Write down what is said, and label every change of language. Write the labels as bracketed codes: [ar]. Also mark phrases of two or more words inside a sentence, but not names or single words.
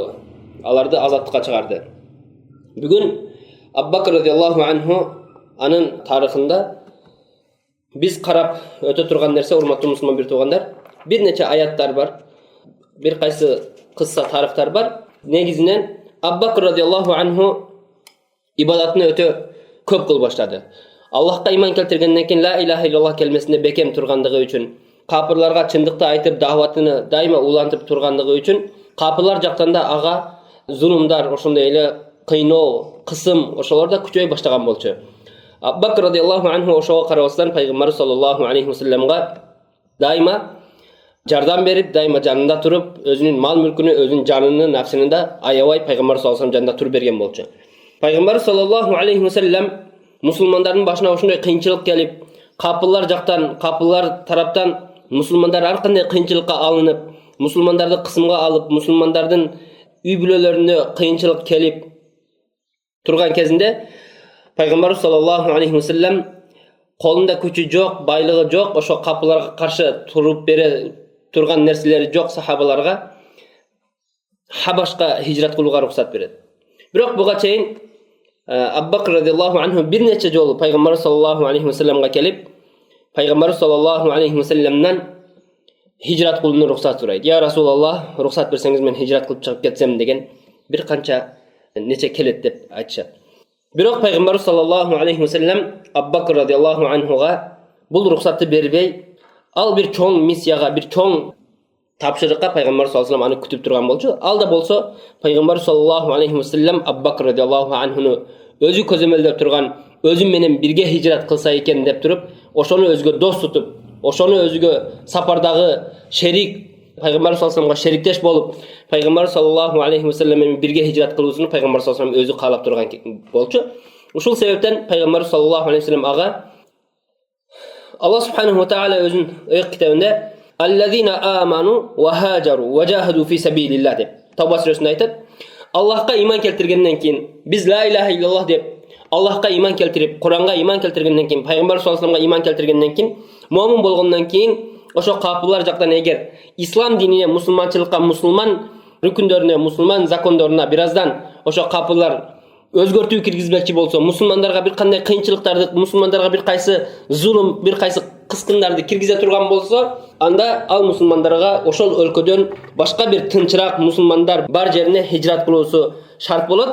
[ky] Аларды азаттыкка чыгарды. Бүгүн Абу Бакр [ar] رضي الله عنه [ky] анын тарыхында биз карап өтө турган нерсе, урматтуу мусулман бир туугандар, бир нече аяттар бар, бир кайсы кысса тарыхтар бар. Негизинен Абу Бакр [ar] رضي الله عنه [ky] ибадатын өтө көп кылып баштады. Аллахка иман келтиргенден кийин [ar] لا إله إلا الله [ky] келмесинде бекем тургандыгы үчүн, капырларга чындыкты айтып, дааватыны дайыма улантып тургандыгы үчүн, капырлар жактан да ага зулумдар, ошондой эле кыйноо, кысым ошолор да күчөй баштаган болчу. Абу Бакр [ar] رضي الله عنه [ky] ошого карабастан пайгамбар [ar] صلى الله عليه وسلم [ky] дайыма жардам берип, дайыма жанында туруп, өзүнүн мал мүлкүнү, өзүнүн жанын, нафсini да аябай пайгамбар [ar] صلى الله عليه وسلم [ky] жанында туруп берген болчу. Пайгамбар [ar] صلى الله عليه وسلم [ky] мусулмандардын башына ошондой кыйынчылык келип, капылар жактан, капылар тараптан мусулмандар ар кандай кыйынчылыкка алынып, мусулмандарды кысымга алып, мусулмандардын үй бүлөлөрүнө кыйынчылык келип турган кезинде пайгамбар [ar] صلى الله عليه وسلم [ky] колунда күчү жок, байлыгы жок, ошо капыларга каршы туруп бере турган нерселери жок сахабаларга Хабашка хижрат кылууга уруксат берет. Бирок буга чейин Абу Бакр [ar] رضي الله عنه [ky] бир нече жолу пайгамбар [ar] صلى الله عليه وسلم [ky] келип, пайгамбар [ar] صلى الله عليه وسلم [ky] хижрат кылууну уруксат сурайт. [ar] يا رسول الله, [ky] уруксат берсеңиз мен хижрат кылып чыгып кетсем деген бир канча нече келет деп айтышат. Бирок пайгамбар [ar] صلى الله عليه وسلم [ky] Абу Бакр [ar] رضي الله عنه [ky] бул уруксатты бербей, ал бир чоң миссияга, бир чоң тапшырыкка пайгамбар [ar] صلى الله عليه وسلم [ky] аны күтүп турган болчу. Ал да болсо пайгамбар [ar] صلى الله عليه وسلم [ky] Абу Бакр [ar] رضي الله عنه [ky] өзү көзөмөлдөп турган, өзү менен бирге хижрат кылса экен деп туруп, ошону өзгө дос тутуп, ошону өзүгө сапардагы шерик, пайгамбар [ar] صلى الله عليه وسلم [ky] шериктеш болуп, пайгамбар [ar] صلى الله عليه وسلم [ky] менен бирге хижрат кылуусуну пайгамбар [ar] صلى الله عليه وسلم [ky] өзү каалап турган болчу. Ушул себептен пайгамбар [ar] صلى الله عليه وسلم [ky] ага Аллах [ar] سبحانه وتعالى [ky] өзүнүн ыйык китебинде [ar] «الذين آمنوا وهاجروا وجاهدوا في سبيل الله» [ky] деп Тауба сүрөсүндө айтат. Аллахка иман келтиргенден кийин, биз [ar] لا إله إلا الله [ky] деп Аллахка иман келтирип, Куранга иман келтиргенден кийин, пайгамбар саллаллаху [ar] عليه وسلم [ky] иман келтиргенден кийин, муамин болгондон кийин ошо капылар жактан эгер ислам динине, мусулманчылыкка, мусулман рүкүндөрүнө, мусулман закондоруна бираздан ошо капылар өзгөртүү киргизмекчи болсо, мусулмандарга бир кандай кыйынчылыктарды, мусулмандарга бир кайсы зулум, бир кайсы кыскындарды киргизе турган болсо, анда ал мусулмандарга ошол өлкөдөн башка бир тынчыраак мусулмандар бар жерине хижрат кылуусу шарт болот.